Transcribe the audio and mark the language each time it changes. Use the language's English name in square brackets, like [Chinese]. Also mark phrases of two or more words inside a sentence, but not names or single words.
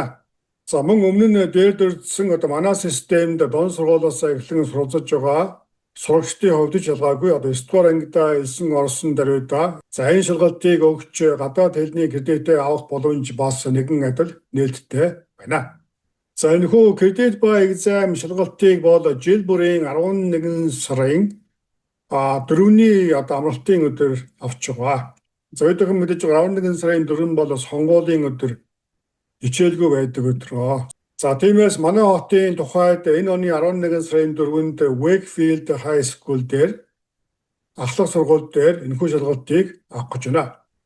[Mongolian] За мөн өмнө нь дээр дурдсан одоо манай системд дунд сургуулиас эхлэн суралцж байгаа сурагчдын хувьд ч ялгаагүй одоо 9 дугаар ангидаа элсэн орсон даруйда за энэ шалгалтыг өгч гадаад хэлний кредитээ авах боломж бас нэгэн адил нээлттэй байна. За энэхүү [English] credit by exam [Mongolian] шалгалтыг бол жил бүрийн 11 сарын 4-ний одоо амралтын өдөр авч байгаа. За өдөрхөн мэдээж 11 сарын 4 бол сонгуулийн өдөр хичээлгүй байдаг өдрөө. За тиймээс манай хотын тухайд энэ оны 11 сарын 4-нд Wakefield High School дээр ахлах сургууль дээр энэхүү шалгалтыг авах гэж байна.